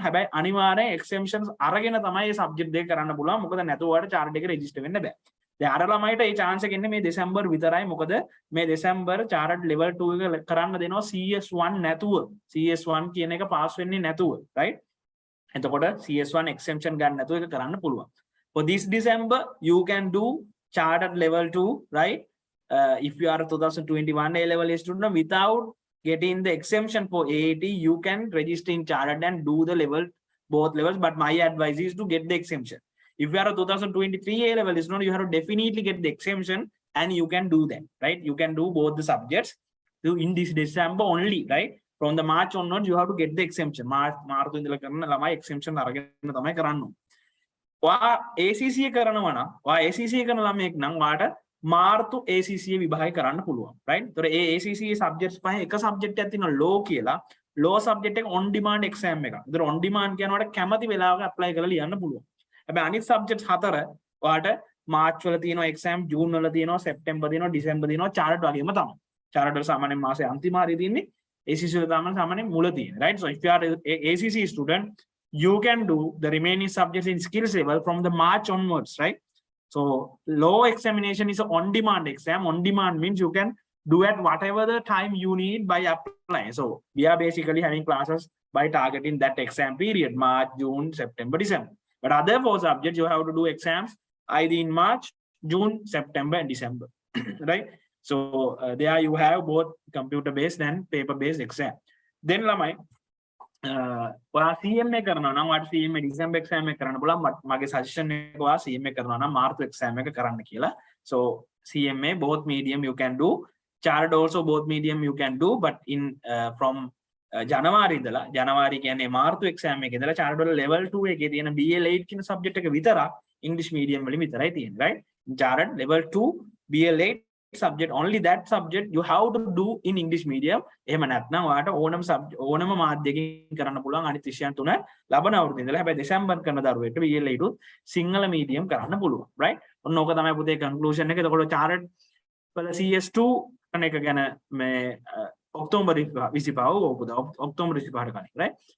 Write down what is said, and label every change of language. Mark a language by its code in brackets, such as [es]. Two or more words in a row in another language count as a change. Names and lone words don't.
[si] හැබැයි අනිවාර්යෙන් එක්සෙම්පෂන්ස් අරගෙන තමයි මේ සබ්ජෙක්ට් දෙක කරන්න පුළුවන්. මොකද නැතුව ඔයාලට චාර්ට් එකේ රෙජිස්ටර් වෙන්න බෑ. දැන් අර ළමයිට මේ chance එක ඉන්නේ මේ දෙසැම්බර් විතරයි. මොකද මේ දෙසැම්බර් [en] Chart level [si] 2 එක කරන්න දෙනවා CS1 නැතුව. CS1 කියන එක පාස් වෙන්නේ නැතුව, right? එතකොට CS1 exemption ගන්න නැතුව ඒක කරන්න පුළුවන්. [en] For this December you can do chartered level 2, right? If you are a 2021 A level student without getting the exemption for AAT, you can register in chartered and do the level, both levels. But my advice is to get the exemption. If you are a 2023 A level student, you have to definitely get the exemption and you can do that, right? You can do both the subjects in this December only, right? From the March onwards, you have to get the exemption. [si] March ඉඳලා කරන ළමයි exemption අරගෙන තමයි කරන්නු. Wa ACCA කරනවා නම්, වා ACCA කරන ළමයෙක් නම් වාට මාර්තු ACCA විභාගය කරන්න පුළුවන්, right? ඒතර ඒ ACCA subjects පහේ එක subject එකක් තියෙනවා law කියලා. [en] law subject [si] එක [en] on demand exam [si] එකක්. ඒතර [en] on demand [si] කියනවාට කැමති වෙලාවක apply කරලා ලියන්න පුළුවන්. හැබැයි අනිත් subjects හතර වාට මාර්ච් වල තියෙනවා exam, ජූන් වල තියෙනවා, සෙප්ටැම්බර් තියෙනවා, ඩිසෙම්බර් තියෙනවා, chartered වගේම තමයි. chartered වල සාමාන්‍යයෙන් මාසේ අන්තිම හරිය තියෙන්නේ, ACC වල තමයි සාමාන්‍යයෙන් මුල තියෙන්නේ, right? [en] So if you are a ACC student, you can do the remaining subjects in skills level from the March onwards, right? So law examination is an on-demand exam. On-demand means you can do at whatever the time you need by applying. So we are basically having classes by targeting that exam period, March, June, September, December. But other 4 subjects, you have to do exams either in March, June, September, and December, right? So there you have both computer-based and paper-based exam. [si] Then lamai, CMA කරනවා නම් වාට CMA [en] December exam [si] එක කරන්න පුළුවන්. මගේ suggestion එක වා CMA කරනවා නම් මාර්තු exam එක කරන්න කියලා. [en] So CMA both medium you can do, chartered also both medium you can do, but in from [si] ජනවාරි ඉඳලා, ජනවාරි කියන්නේ මාර්තු exam එකේ ඉඳලා chartered වල level 2 එකේ තියෙන BL8 කියන subject එක විතරක් [en] English medium [si] වලින් විතරයි තියෙන්නේ, right? [en] chartered level 2 BL8 subject, only that subject you have to do in English medium. [si] එහෙම නැත්නම් ඔයාලට ඕනම මාධ්‍යකින් කරන්න පුළුවන් අනිත් විෂයන් තුන ලබන අවුරුද්දේ ඉඳලා. හැබැයි දෙසැම්බර් කරන දරුවෙට BL8 සිංහල medium කරන්න පුළුවන්, right? ඔන්න ඕක තමයි පුතේ conclusion එක. එතකොට chartered වල CS2 කරන එක ගැන මේ ඔක්තෝබර් 25 ඔක්තෝබර් 25ට කලින්, right?